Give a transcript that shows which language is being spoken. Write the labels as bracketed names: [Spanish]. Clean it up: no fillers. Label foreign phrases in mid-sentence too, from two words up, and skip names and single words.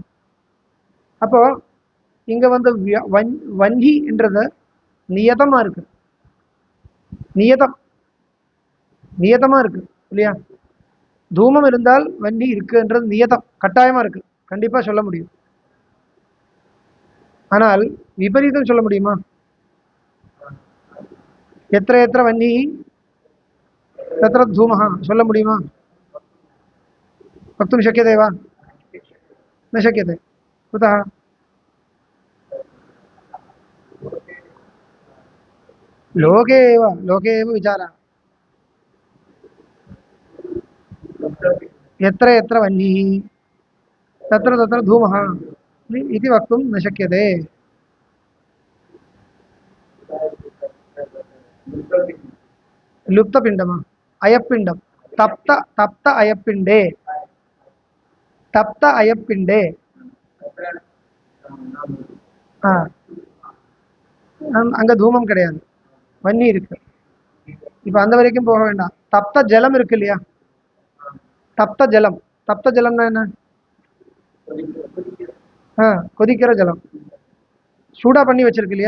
[Tamil] அப்போ இங்க வந்து வன்னி என்றது நியதமா இருக்கு, நியதம் நியதமா இருக்கு இல்லையா? தூமம் இருந்தால் வன்னி இருக்குன்றது நியதம், கட்டாயமா இருக்கு, கண்டிப்பா சொல்ல முடியும். ஆனால் விபரீதம் சொல்ல முடியுமா? [Sanskrit] यत्र यत्र वह्नि तत्र धूमः [Tamil] சொல்ல முடியுமா? [Sanskrit] वक्तुं शक्यते वा? न शक्यते. कुतः? लोके एव विचारः. यत्र यत्र वह्निः तत्र तत्र धूमः इति वक्तुं न शक्यते. लुप्तपिण्डमा अयपिण्डं तप्त तप्त अयपिण्डे तप्त अयपिण्डे [Tamil] அங்க தூமம் கிடையாது, வன்னி இருக்கு. இப்ப அந்த வரைக்கும் போக வேண்டாம். தப்த ஜலம் இருக்கு இல்லையா? தப்த ஜலம், தப்த ஜலம்னா என்ன? கொதிக்கிற ஜலம், சூடா பண்ணி வச்சிருக்கு இல்லையா?